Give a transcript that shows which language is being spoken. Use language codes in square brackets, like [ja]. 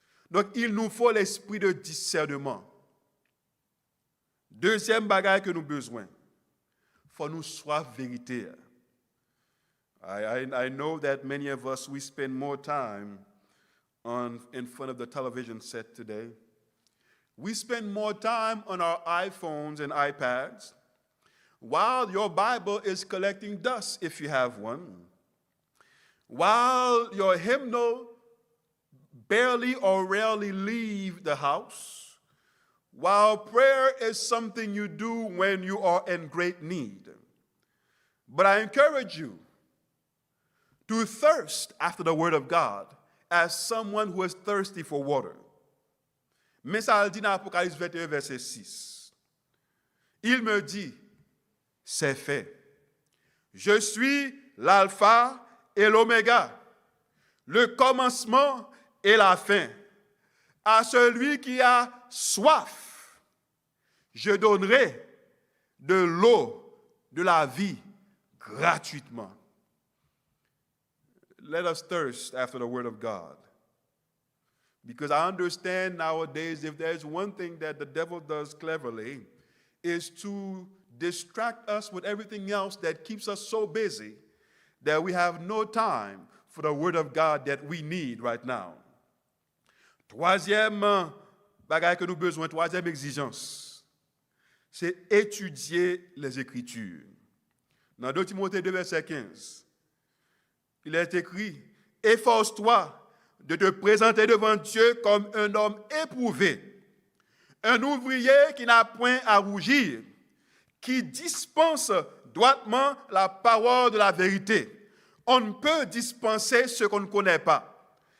[fr] Donc, il nous faut l'esprit de discernement. Deuxième bagage que nous avons besoin, il faut nous soif vérité. [en] I know that many of us, we spend more time in front of the television set today. We spend more time on our iPhones and iPads while your Bible is collecting dust, if you have one. While your hymnal barely or rarely leave the house. While prayer is something you do when you are in great need. But I encourage you to thirst after the Word of God as someone who is thirsty for water. [fr] Mais ça le dit dans Apocalypse 21, verset 6. Il me dit, c'est fait. Je suis l'alpha et l'oméga, le commencement et la fin. À celui qui a soif, je donnerai de l'eau de la vie gratuitement. [en] Let us thirst after the Word of God. Because I understand nowadays, if there's one thing that the devil does cleverly, is to distract us with everything else that keeps us so busy that we have no time for the Word of God that we need right now. [fr] Troisième bagage que nous avons besoin, troisième exigence, c'est étudier les Écritures. Dans 2 Timothée 2, verset 15, il est écrit, « Efforce-toi de te présenter devant Dieu comme un homme éprouvé, un ouvrier qui n'a point à rougir, qui dispense droitement la parole de la vérité. » On ne peut dispenser ce qu'on ne connaît pas.